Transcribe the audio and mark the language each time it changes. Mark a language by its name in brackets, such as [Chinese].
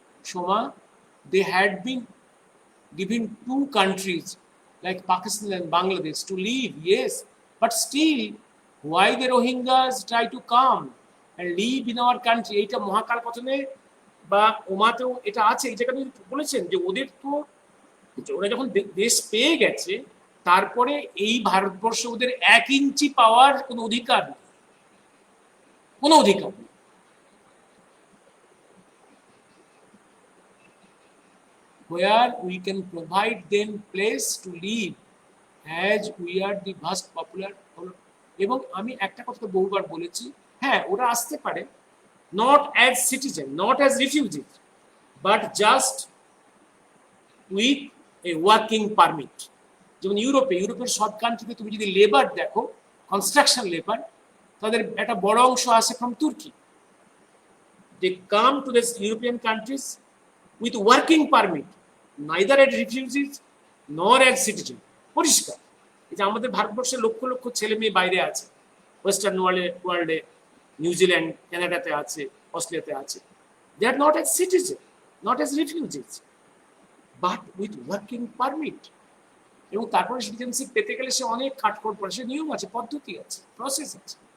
[English] Shoma, they had been given two countries like Pakistan and Bangladesh to live, yes, but still, why the Rohingyas try to come and live in our country? [Bangla] এটা মহাকাল কথনে বা ওমাতেও এটা আছে, এই জায়গাটা বলেছেন যে ওদের তো ওরা যখন দেশ পেয়ে গেছে, তারপরে এই ভারতবর্ষে ওদের 1 ইঞ্চি পাওয়ার কোনো অধিকার নেই, কোনো অধিকার নেই। [English] Where we can provide them place to live as we are the vast popular. [Bangla] এবং আমি একটা কথা বহুবার বলেছি, হ্যাঁ ওরা আসতে পারে [English] not as citizen, not as refugees, but just with a working permit. [Bangla] যেমন ইউরোপের সব কান্ট্রিতে তুমি যদি লেবার দেখো, কনস্ট্রাকশন লেবার, তাদের একটা বড় অংশ আসে [English] From Turkey. They come to the European countries with working permit, neither as refugees nor as citizen. [Bangla] পরিষ্কার। এই যে আমাদের ভারতবর্ষের লক্ষ লক্ষ ছেলে মেয়ে বাইরে আছে, ওয়েস্টার্ন ওয়ার্ল্ডে, নিউজিল্যান্ড, কানাডাতে আছে, অস্ট্রেলিয়াতে আছে। [English] They are not as citizen, not as refugees, but with working permit. [Bangla] এবং তারপরে সিটিজেনশিপ পেতে গেলে সে অনেক কাঠখড় পড়ে, সে নিয়ম আছে, পদ্ধতি আছে, প্রসেস আছে।